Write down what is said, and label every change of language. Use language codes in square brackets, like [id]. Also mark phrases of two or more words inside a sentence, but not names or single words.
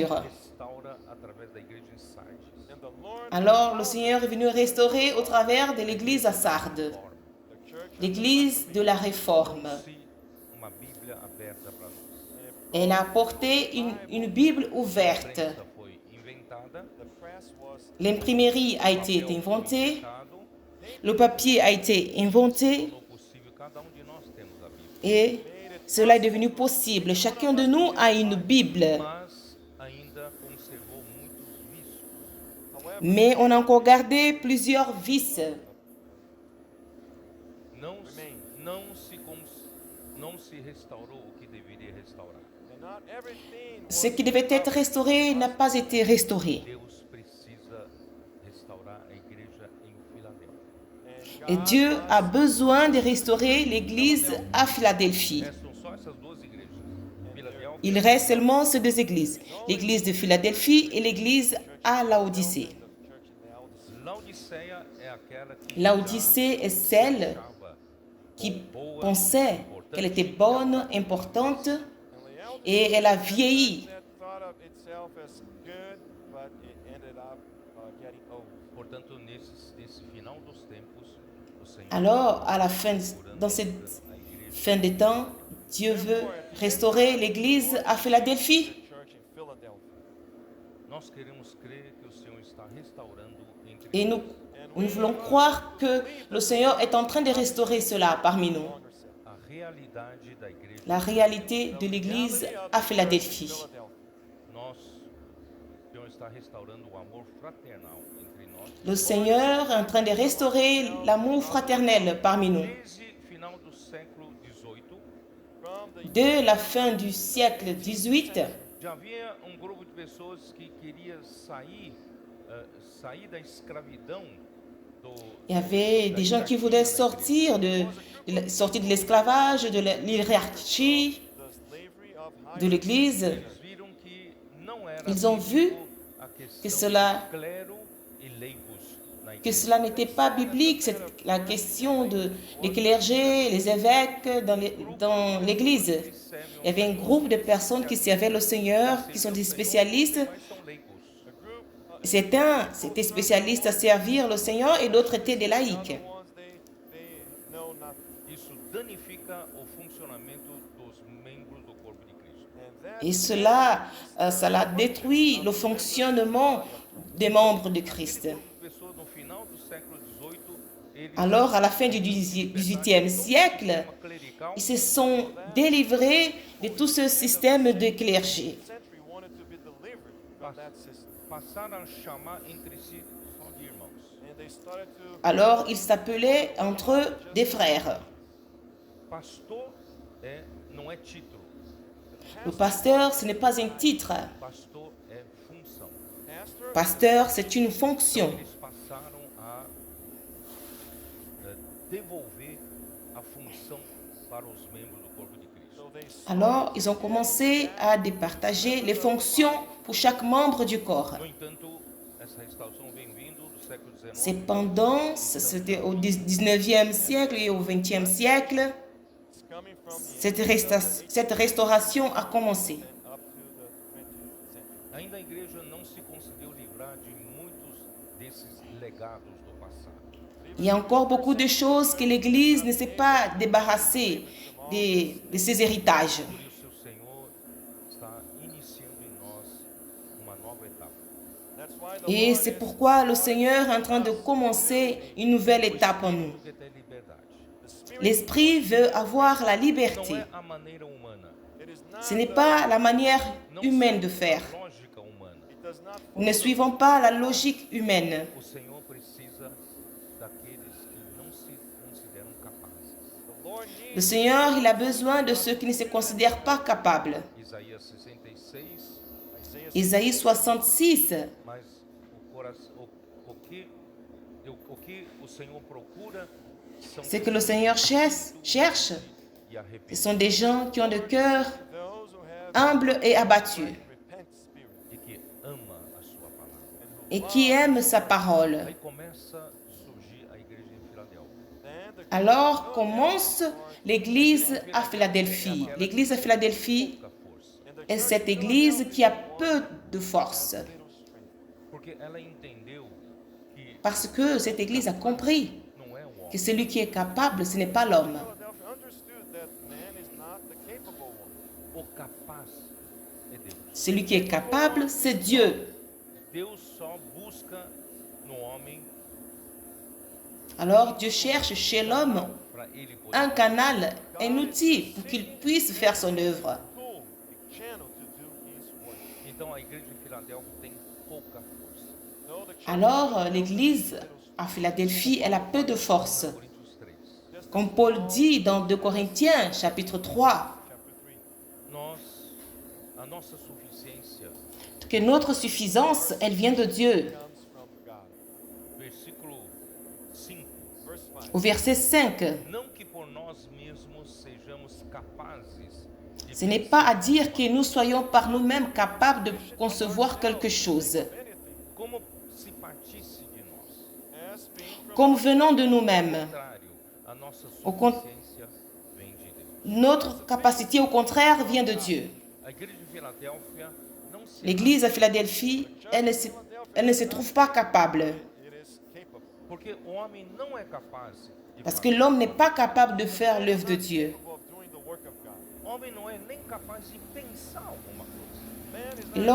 [pt] restaura através da igreja em Sardes. [en] And the Lord [fr] Alors le Seigneur est venu restaurer au travers de l'église à Sardes, [en] the church [fr] l'église de la réforme. [pt] Se uma Bíblia aberta para nós. [fr] Elle a apporté une Bible [pt] A [fr] ouverte. [pt] prensa foi inventada, [en] the press was [fr] L'imprimerie a été [pt] papel foi [fr] inventée, [pt] inventado, [fr] le papier a été inventé [pt] tornou possível cada de nós temos a Bíblia. [fr] et cela est devenu possible. Chacun de nous a une Bible, [pt] Mas ainda conservou muitos vícios. [en] however [fr] mais on a encore gardé plusieurs vices. [pt] Não se restaurou o que deveria restaurar. [en] and not everything [fr] Ce qui devait être restauré n'a pas été restauré. [pt] Deus precisa restaurar a igreja em Filadélfia. [en] and [fr] Et [en] God [fr] Dieu a besoin de restaurer l'église à Philadelphie. [pt] Restam só essas duas igrejas. Filadélfia [fr] Il reste seulement ces deux églises, l'église de Philadelphie et l'église à Laodicée. [en] the church in Laodicea. [pt] Laodiceia é aquela que [fr] Laodicée est celle [pt] achava [fr] qui [pt] boa, [fr] pensait qu'elle était bonne, importante, [en] And Laodicea [fr] et elle a vieilli. [en] that thought of itself as good, but it ended up getting old. [pt] portanto, nesse final dos tempos, o Senhor [fr] Alors, à la fin, dans cette [pt] a igreja [fr] fin des temps, Dieu veut restaurer l'église à Philadelphie. [en] The church in Philadelphia. [pt] nós queremos crer que o Senhor está restaurando entre [fr] Et nous voulons croire que le Seigneur est en train de restaurer cela parmi nous. [en] Longer self. [pt] a realidade da igreja. [fr] La réalité de l'église à Philadelphie. [pt] O Senhor está restaurando o amor fraternal entre nós. [fr] Le Seigneur est en train de restaurer l'amour fraternel parmi nous. [pt] Desde final do século XVIII, [en] From the [fr] Dès la fin du siècle XVIII, [pt] já havia grupo de pessoas que queria sair da escravidão do [fr] il y avait des gens qui voulaient sortir de l'esclavage, de l'hierarchie [en] the slavery of high [fr] de l'Église. [pt] Eles viram que não era [fr] Ils ont vu [pt] bíblico a [fr] que [pt] questão [fr] cela, [pt] do clero e leigos na [fr] que [pt] igreja. [fr] cela n'était pas biblique, la question des clergés, les évêques dans l'Église. Il y avait un groupe de personnes qui servaient le Seigneur, qui sont des spécialistes. [pt] Mas são leigos. [fr] Certains étaient spécialistes à servir le Seigneur et d'autres étaient des laïcs. [en] ones they know nothing. [pt] Isso danifica o funcionamento dos membros do corpo de Cristo. [en] And that [fr] Et cela détruit le fonctionnement des membres de Christ. [pt] Pessoas no final do século XVIII, eles [fr] Alors, à la fin du XVIIIe siècle, [en] clerical [fr] ils se sont délivrés de tout ce système de clergé. [en] century wanted to be delivered from that system. [pt] passaram a chamar entre si só de irmãos. [en] And they started to [fr] Alors, ils s'appelaient entre eux des frères. [pt] Pastor não é título, [fr] Le pasteur, ce n'est pas un titre. [pt] pastor é função. [en] pastor [fr] Pasteur, c'est une fonction. [pt] Eles passaram a devolver a função para os membros do corpo de Cristo. [en] so they [fr] Alors, ils ont commencé à départager les fonctions pour chaque membre du corps. [pt] No entanto, essa restauração vem vindo do século XIX. [fr] Cependant, c'était au 19e siècle et au 20e siècle, [en] it's coming from [fr] cette restauration a commencé. [en] up to the 20th century. [pt] Ainda a igreja não se conseguiu livrar de muitos desses legados do passado. [fr] Il y a encore beaucoup de choses que l'Église ne s'est pas débarrassée de ses héritages. [pt] Por isso o Senhor está iniciando em nós uma nova etapa. [en] That's why the [fr] Et [en] Lord [fr] c'est [en] is [fr] pourquoi le Seigneur est en train de commencer une nouvelle étape en nous. [pt] Porque tem liberdade. [en] the Spirit. [fr] L'Esprit veut avoir la [pt] Não [fr] liberté. [pt] é a maneira humana, [en] It is not [fr] Ce n'est pas la manière [pt] não [fr] humaine de [pt] segue [fr] faire. [pt] a lógica humana. [en] it does not [fr] Nous ne suivons pas la logique humaine. [pt] O Senhor precisa daqueles que não se consideram capazes. [en] the Lord needs [fr] Le Seigneur, il a besoin de ceux qui ne se considèrent pas capables. [pt] Isaías 66, [en] Isaiah [fr] Isaïe 66. [pt] mas o que o Senhor procura são [fr] Ce que le Seigneur cherche, [pt] e [fr] ce [pt] arrependidos [fr] sont des gens qui ont le cœur [en] those who have [fr] humble et abattu [en] repent spirit [pt] e que ama a sua palavra. [fr] et qui aiment sa parole. [pt] Aí começa a surgir a igreja em Filadélfia. [en] then the [fr] Alors commence l'église à Philadelphie. L'église à Philadelphie [pt] Pouca força. [en] and the [fr] est cette église qui a peu de force. [en] little strength. [pt] Porque Porque ela entendeu que [fr] Parce que cette Église a compris [pt] não é o homem. [fr] que celui qui est capable, ce n'est pas l'homme. [en] Philadelphia understood that man is not the capable one. [pt] O capaz é Deus. [fr] Celui qui est capable, c'est Dieu. [pt] Deus só busca no homem [fr] Alors Dieu cherche chez l'homme [pt] para ele poder. [fr] un canal, un outil pour qu'il puisse faire son œuvre. [en] Tool, a channel to do his work. [pt] Então a igreja de Filadélfia tem pouca força. [en] No, the church [fr] Alors l'Église à Philadelphie, elle a peu de force. [pt] Coríntios 3. [fr] Comme Paul dit dans 2 Corinthiens, chapitre 3, [en] chapter 3. [pt] Nós, a nossa suficiência, [fr] que notre suffisance, elle vient de Dieu. [en] Comes from God. [pt] versículo 5. [en] Verse 5. [fr] Au verset 5, [pt] Não que por nós mesmos sejamos capazes de [fr] ce n'est pas à dire que nous soyons par nous-mêmes capables de concevoir quelque chose, [en] Anything. [pt] como se partisse de nós. [en] As being from [fr] comme venant de nous-mêmes. [pt] Ao contrário, a nossa [fr] Au con- [pt] suficiência vem de Deus. [fr] Notre capacité, au contraire, vient de Dieu. [pt] A igreja de Filadélfia não se [fr] L'Église à Philadelphie, elle ne se trouve pas capable, [en] it is capable. [pt] porque o homem não é capaz de [fr] parce que l'homme n'est pas capable de faire l'œuvre de Dieu. [en] Capable of doing the work of God. [pt] O homem não é nem capaz de pensar alguma coisa. [en] Man is not